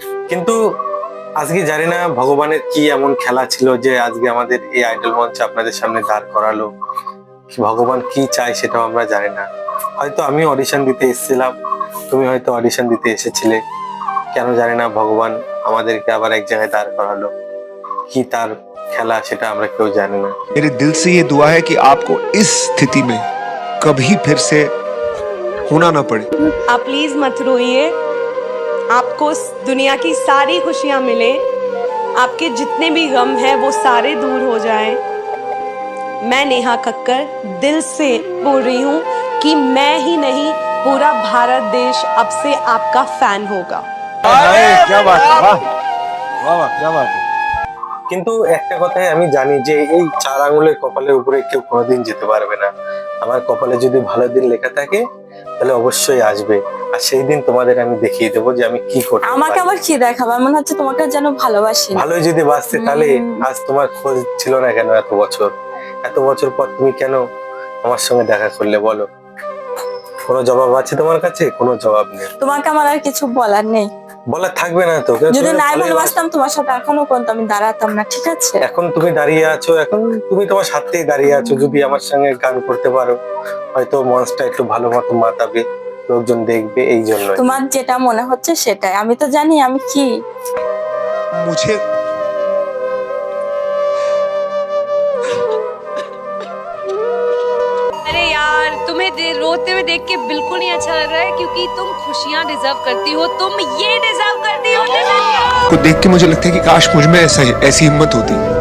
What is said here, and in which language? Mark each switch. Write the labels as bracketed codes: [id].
[bn] কিন্তু আজকে জানি না ভগবানের কি এমন খেলা ছিল যে আজকে আমাদের এই আইডল মঞ্চ আপনাদের সামনে দাঁড় করালো। ভগবান কি চায় সেটাও আমরা জানি না। হয়তো আমি অডিশন দিতে এসেছিলাম, তুমি হয়তো অডিশন দিতে এসেছিলে, কেন জানি না ভগবান আমাদেরকে আবার এক জায়গায় দাঁড় করালো। কি তার খেলা সেটা আমরা কেউ জানি না। [hi] मेरे दिल से ये दुआ है कि आपको इस स्थिति में कभी फिर से होना ना पड़े। आप प्लीज मत रोइए, आपको दुनिया की सारी खुशियां मिले, आपके जितने भी गम हैं वो सारे दूर हो जाएं। मैं नेहा कक्कर दिल से बोल रही हूँ कि मैं ही नहीं पूरा भारत देश अब से आपका फैन होगा। क्या बात है, वाह वाह वाह, क्या बात है। [bn] কিন্তু একটা কথাই আমি জানি যে এই 4 আঙুলের কপালের উপরে কেউ কোনোদিন যেতে পারবে না। আমার কপালে যদি ভালো দিন লেখা থাকে তাহলে অবশ্যই আসবে, আর সেই দিন তোমাদের আমি দেখিয়ে দেবো যে আমি কি করতে আমাকে পারি। আবার কি দেখাবে? মনে হচ্ছে তোমাকে যেন ভালোবাসি না। ভালোই যদি বাঁচতে তাহলে আজ তোমার খোঁজ ছিল না কেন? এত বছর পর তুমি কেন আমার সঙ্গে দেখা করলে বলো? কোনো জবাব আছে তোমার কাছে? কোনো জবাব নেই। তোমাকে আমার আর কিছু বলার নেই। বলা থাকবে না তো। যদি তুমি নাই ভালোই ভালোবাসতাম তোমার সাথে এখনো পর্যন্ত আমি দাঁড়াতাম না, ঠিক আছে? এখন তুমি দাঁড়িয়ে আছো, এখন তুমি তোমার সাথেই দাঁড়িয়ে আছো। যদি আমার সঙ্গে গান করতে পারো হয়তো মঞ্চটা একটু ভালো মতো মাতাবে, লোকজন দেখবে, এই জন্য। তোমার যেটা মনে হচ্ছে সেটাই, আমি তো জানি আমি কি। [hi] मुझे अरे यार, तुम्हें रोते हुए देख के बिल्कुल नहीं अच्छा लग रहा है, क्योंकि तुम खुशियां डिजर्व करती हो, तुम ये डिजर्व करती हो। को देख के मुझे लगता है कि काश मुझ में ऐसी हिम्मत होती।